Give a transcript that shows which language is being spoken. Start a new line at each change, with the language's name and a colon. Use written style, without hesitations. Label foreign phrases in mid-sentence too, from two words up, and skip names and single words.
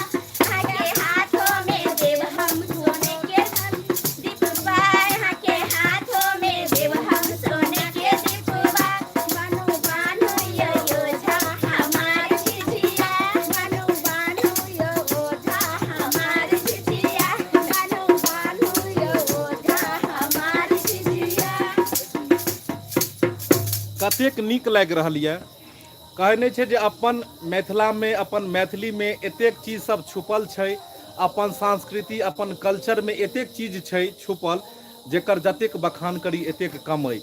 Maithili: आके हाथों में देव हम सोने के दीपवा, आके हाथों में देव हम सोने के दीपवा, बनो बानो यो योधा हमारे झिझिया, बनो बानो यो योधा हमारे झिझिया, बनो बानो यो योधा हमारे झिझिया। कतेक नीक लागि रहल यऽ। कहै नहि छै जे अपन मिथिला में अपन मैथिली में एतेक चीज सब छुपल छै, अपन संस्कृति अपन कल्चर में एतेक चीज छै छुपल, जेकर जतेक बखान करी एतेक कम अइ।